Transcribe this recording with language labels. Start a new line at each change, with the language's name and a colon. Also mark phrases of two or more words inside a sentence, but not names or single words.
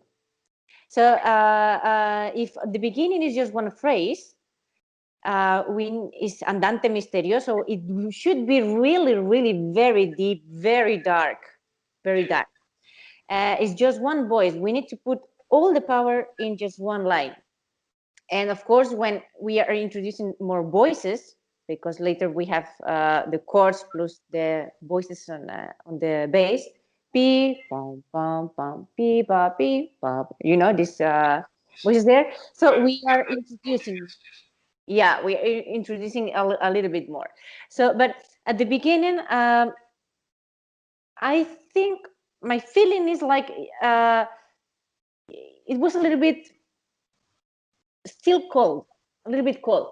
English: So if the beginning is just one phrase, is
Italian: andante misterioso,
English: it should be really, really very deep, very dark, very dark. It's just one voice. We need to put all the power in just one line. And of course, when we are introducing more voices, because later we have the chords plus the voices on the bass, pi, pam, pam, pam, pi, pa, pi, pa. You know, this voices there. So we are introducing, yeah, we are introducing a little bit more. So, but at the beginning, I think my feeling is like it was a little bit still cold, a little bit cold.